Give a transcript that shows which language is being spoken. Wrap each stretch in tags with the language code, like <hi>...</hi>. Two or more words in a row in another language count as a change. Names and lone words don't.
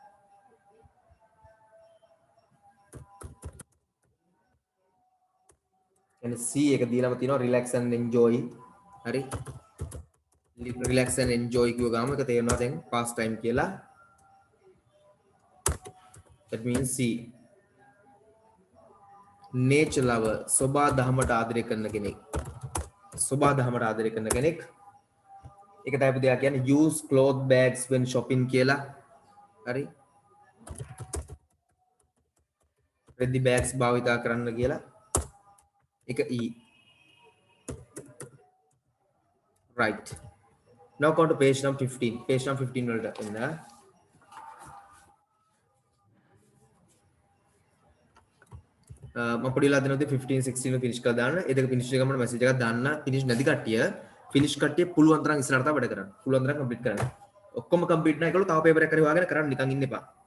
<si>කියන්නේ C එක දීලාම තියෙනවා</si> <en>relax and enjoy</en> <si>හරි</si> <en>relax and enjoy</en> <si>කියව ගාම එක තේරෙනවා දැන්</si> <en>past time</en> <si>කියලා</si> <en>that means C nature lover</en> <si>සබා දහමට ආදරය කරන කෙනෙක් සබා දහමට ආදරය කරන කෙනෙක් ඒක තමයි දෙයක් කියන්නේ</si> <en>use cloth bags when shopping</en> <si>කියලා හරි රෙදි bags භාවිතා කරන්න කියලා එක</si> <en>E right now go to page number 15 page number 15</en> <si>වලට එන්න මම පොඩි ලා දෙනවා 15 16 ෆිනිෂ් කරලා දාන්න ඒ දෙක ෆිනිෂ් එකම මැසේජ් එකක් දාන්න ෆිනිෂ් නැති කට්ටිය ෆිනිෂ් කට්ටිය පුළුවන් තරම් ඉස්සරහට වැඩ කරන්න පුළුවන් තරම් කම්ප්ලීට් කරන්න ඔක්කොම කම්ප්ලීට් නැහැ ඒකවල තව පේපර් එකක් හරි වාගෙන කරන්න නිකන් ඉන්න එපා</si>